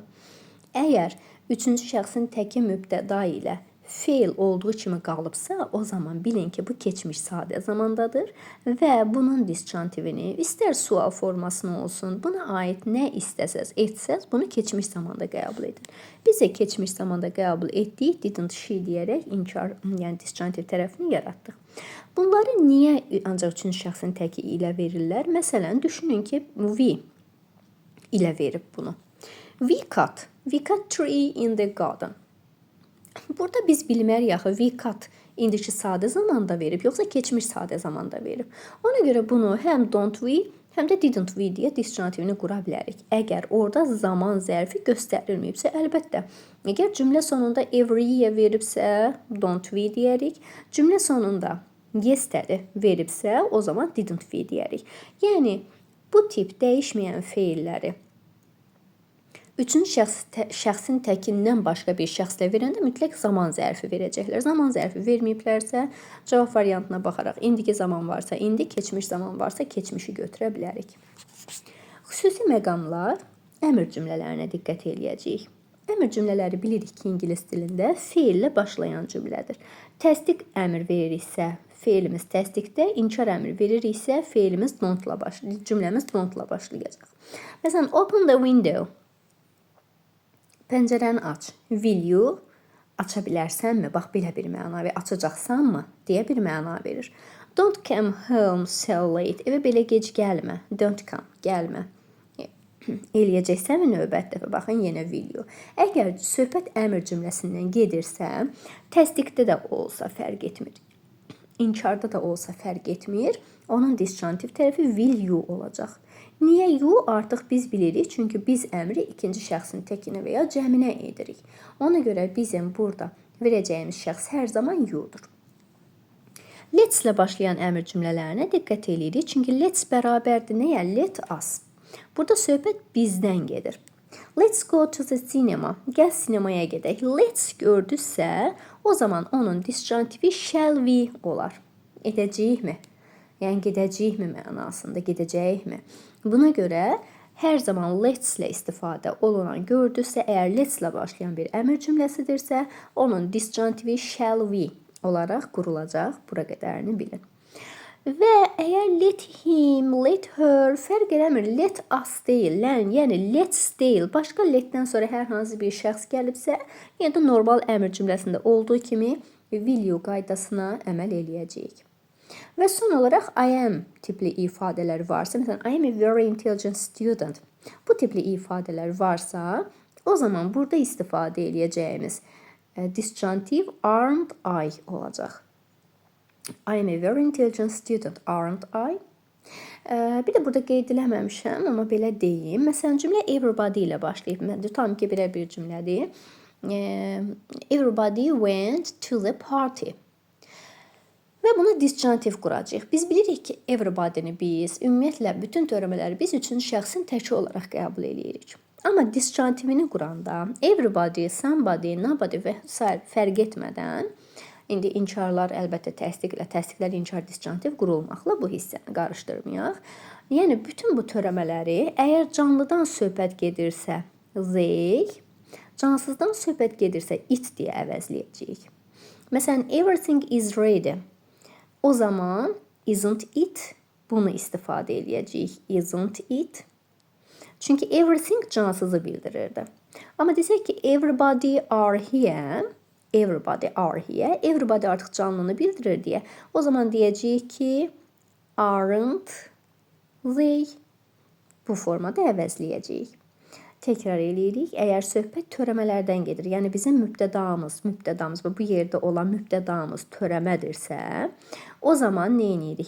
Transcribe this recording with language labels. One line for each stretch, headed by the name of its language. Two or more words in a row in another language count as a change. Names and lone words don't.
Azerbaijani: Əgər üçüncü şəxsin təki mübtəda ilə feil olduğu kimi qalıbsa, o zaman bilin ki, bu keçmiş sadə zamandadır və bunun disjunktivini istər sual formasına olsun, buna aid nə istəsəz, etsəz, bunu keçmiş zamanda qəbul edin. Biz də keçmiş zamanda qəbul etdik,
English: didn't she
Azerbaijani: deyərək inkar, yəni disjunktiv tərəfini yaratdıq. Bunları niyə ancaq üçüncü şəxsin təki ilə verirlər? Məsələn, düşünün ki, we ilə verib bunu.
English: We cut tree in the garden.
Azerbaijani: Burada biz bilmərik axı,
English: we cut
Azerbaijani: indiki sadə zamanda verib, yoxsa keçmiş sadə zamanda verib. Ona görə bunu həm
English: don't we,
Azerbaijani: həm də
English: didn't we
Azerbaijani: deyə disjunktivini qura bilərik. Əgər orada zaman zərfi göstərilməyibsə, əlbəttə. Əgər cümlə sonunda every-yə veribsə,
English: don't we deyərik.
Azerbaijani: Cümlə sonunda yesterday veribsə, o zaman
English: didn't we
Azerbaijani: deyərik. Yəni, bu tip dəyişməyən feilləri üçüncü şəxsin təkindən başqa bir şəxslə verəndə mütləq zaman zərfi verəcəklər. Zaman zərfi verməyiblərsə, cavab variantına baxaraq indiki zaman varsa indi, keçmiş zaman varsa keçmişi götürə bilərik. Xüsusi məqamlar əmr cümlələrinə diqqət eləyəcəyik. Əmr cümlələri bilirik ki, ingilis dilində feillə başlayan cümlədir. Təsdiq əmr veririksə, feilimiz təsdiqdə, inkar əmr veririksə, feilimiz don't-la başlayacaq, cümləmiz don't-la başlayacaq. Məsələn,
English: open the window.
Azerbaijani: Pəncərəni aç.
English: Will you?
Azerbaijani: aça bilərsənmi? Bax belə bir məna verir. Açacaqsanmı? deyə bir məna verir.
English: Don't come home so late.
Azerbaijani: Evə belə gec gəlmə.
English: Don't come,
Azerbaijani: gəlmə. Eləyəcəksənmi növbət dəfə? Baxın, yenə video. Əgər söhbət əmr cümləsindən gedirsə, təsdiqdə də olsa fərq etmir. İnkarda da olsa fərq etmir. Onun disjunktiv tərəfi
English: will you
Azerbaijani: olacaq. Niyə you? Artıq biz bilirik. Çünki biz əmri ikinci şəxsin təkinə və ya cəminə edirik. Ona görə bizim burada verəcəyimiz şəxs hər zaman you'dur. Let's ilə başlayan əmr cümlələrinə diqqət edirik. Çünki let's bərabərdir nəyə?
English: Let us.
Azerbaijani: Burada söhbət bizdən gedir.
English: Let's go to the cinema.
Azerbaijani: Gəl sinemaya gedək. Let's gördüsə, o zaman onun disjunktivi
English: shall we
Azerbaijani: olar. Edəcəyikmi? Yəni gedəcəyikmi mənasında, gedəcəyikmi? Buna görə hər zaman let's ilə istifadə olunan gördüsə, əgər let's ilə başlayan bir əmr cümləsidirsə, onun disjunktivi
English: shall we
Azerbaijani: olaraq qurulacaq. Bura qədərini bilin. Və əgər
English: let him, let her
Azerbaijani: fərq eləmir,
English: let us
Azerbaijani: deyil, yəni let's deyil, başqa letdən sonra hər hansı bir şəxs gəlibsə, yəni də normal əmr cümləsində olduğu kimi
English: will you
Azerbaijani: qaydasına əməl eləyəcəyik. Və son olaraq I am tipli ifadələr varsa, məsələn,
English: I am a very intelligent student.
Azerbaijani: Bu tipli ifadələr varsa, o zaman burada istifadə eləyəcəyimiz disjunktiv
English: aren't I
Azerbaijani: olacaq.
English: I am a very intelligent student, aren't I?
Azerbaijani: Bir də burada qeyd eləməmişəm, amma belə deyim. Məsələn, cümlə everybody ilə başlayıb. Tam ki, belə bir cümlədir.
English: Everybody went to the party.
Azerbaijani: Və buna disjunktiv quracağıq. Biz bilirik ki, everybody-ni biz, ümumiyyətlə, bütün törəmələri biz üçün şəxsin təki olaraq qəbul edirik. Amma disjunktivini quranda
English: everybody, somebody, nobody
Azerbaijani: və s. fərq etmədən, indi inkarlar əlbəttə təsdiqlər inkar disjunktiv qurulmaqla bu hissəni qarışdırmayaq. Yəni, bütün bu törəmələri əgər canlıdan söhbət gedirsə they, cansızdan söhbət gedirsə it deyə əvəzləyəcəyik. Məsələn,
English: everything is ready.
Azerbaijani: O zaman
English: isn't it
Azerbaijani: bunu istifadə eləyəcəyik.
English: Isn't it?
Azerbaijani: Çünki everything cansızı bildirirdi. Amma desək ki,
English: everybody are here. Everybody are here.
Azerbaijani: Everybody artıq canlını bildirir deyə. O zaman deyəcəyik ki,
English: aren't they?
Azerbaijani: Bu formada əvəzləyəcəyik. Təkrar eləyirik. Əgər söhbət törəmələrdən gedir, yəni bizim mübtədamız və bu yerdə olan mübtədamız törəmədirsə, o zaman nə edirik?